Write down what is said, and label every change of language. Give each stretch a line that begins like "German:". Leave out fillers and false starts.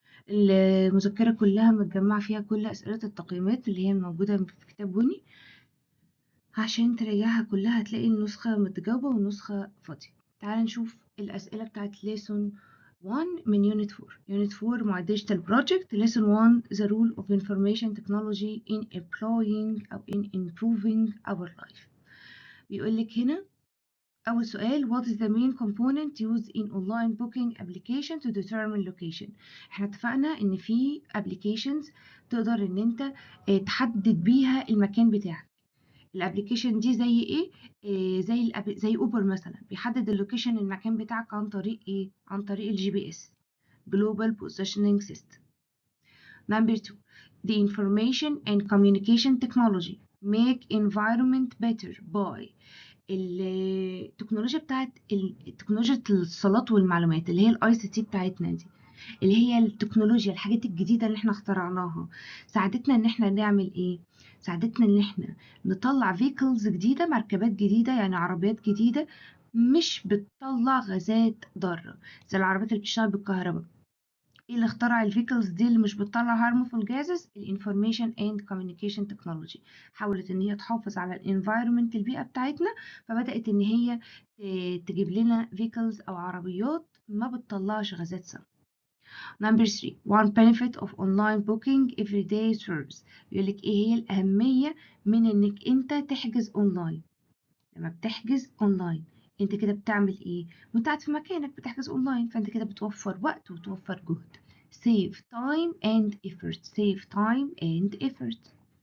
Arabic: المذكره كلها متجمع فيها كل اسئله التقييمات اللي هي موجوده في كتاب بني. عشان تراجعها كلها هتلاقي النسخة متجاوبة والنسخة فاضية. تعال نشوف الأسئلة بتاعت lesson 1 من unit 4.
English: unit 4 مع digital project. lesson 1 the role of information technology in employing أو in improving our life.
Arabic: بيقولك هنا أول سؤال:
English: what is the main component used in online booking application to determine location.
Arabic: احنا اتفقنا ان في applications تقدر ان انت تحدد بيها المكان بتاعك. الابلكيشن دي زي ايه؟ زي اوبر مثلا، بيحدد اللوكيشن المكان بتاعك عن طريق ايه؟ عن طريق الجي بي اس، Global Positioning System.
English: Number 2, the information and communication technology make environment better by
Arabic: التكنولوجيا بتاعت تكنولوجيا الاتصالات والمعلومات اللي هي الاي سي تي بتاعتنا دي، اللي هي التكنولوجيا الحاجات الجديدة اللي احنا اخترعناها، ساعدتنا ان احنا نعمل ايه؟ ساعدتنا ان احنا نطلع vehicles جديدة، مركبات جديدة، يعني عربيات جديدة مش بتطلع غازات ضارة زي العربيات اللي بتشتغل بالكهرباء. ايه اللي اخترع الفيكلز دي اللي مش بتطلع
English: harmful gases؟
Arabic: الانفورميشن اند كوميونيكيشن تكنولوجي. حاولت ان هي تحافظ على الانفايرمنت البيئة بتاعتنا، فبدأت ان هي تجيب لنا فيكلز او عربيات ما بتطلعش غازات سامة.
English: Number 3, one benefit of online booking everyday service.
Arabic: بيقولك ايه هي الأهمية من انك انت تحجز اونلاين. لما بتحجز اونلاين انت كده بتعمل ايه؟ وانت قاعد في مكانك بتحجز اونلاين، فانت كده بتوفر وقت وتوفر جهد.
English: Save time and effort. Save time and effort.